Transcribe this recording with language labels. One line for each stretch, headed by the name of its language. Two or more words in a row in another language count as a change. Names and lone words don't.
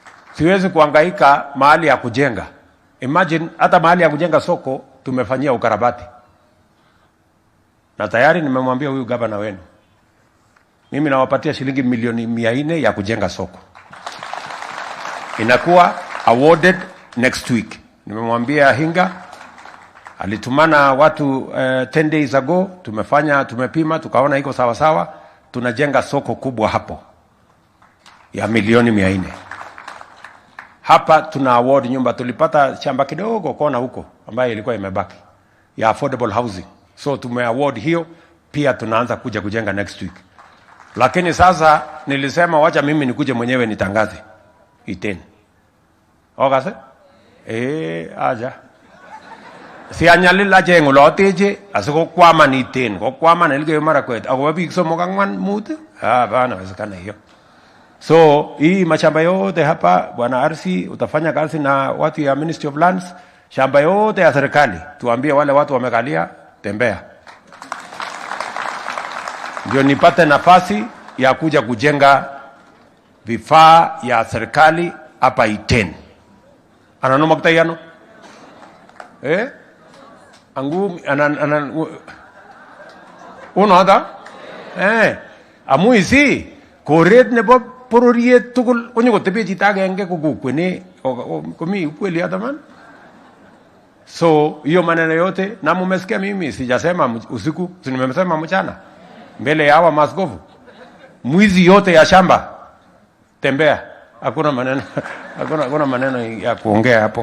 Swahili: Siwezi kuhangaika mahali ya kujenga. Imagine hata mahali ya kujenga soko tumefanyia ukarabati. Na tayari nimemwambia huyu gavana wenu, mimi nawapatia shilingi milioni 400 ya kujenga soko. Inakuwa
English: awarded next week.
Swahili: Nimemwambia Hinga, alitumana watu
English: 10 days ago,
Swahili: tumepima, tukaona iko sawa sawa, tunajenga soko kubwa hapo ya milioni 400. Hapa tuna award nyumba, tulipata shamba kidogo kona huko ambayo ilikuwa imebaki ya
English: affordable housing.
Swahili: So tumeaward hiyo, pia tunaanza kuja kujenga
English: next week.
Swahili: Lakini sasa nilisema wacha mimi nikuje mwenyewe nitangaze Iten.
Kalenjin: Okase? Aja. Si anyalila jengo loteje asiko kwama ni Iten, ko kwama na Elgeyo Marakwet. Ako biik somok ang'wan mut?
Swahili: Bana wezekana hiyo. So hii mashamba yote hapa Bwana RC utafanya kazi na watu ya Ministry of Lands, shamba yote ya serikali. Tuambie wale watu wamekalia, tembea. Ndio nipate nafasi ya kuja kujenga vifaa ya serikali hapa Iten.
Kalenjin: Ananoma kutayano? Angu uno hata? Amuisi koret nebo pororiet tugul konyo kotepe chito agenge kukukwene komi ukweli hata man.
Swahili: So hiyo maneno yote na mumesikia mimi sijasema usiku, nimesema mchana mbele ya hawa maskofu. Mwizi yote ya shamba tembea, hakuna maneno ya kuongea hapo.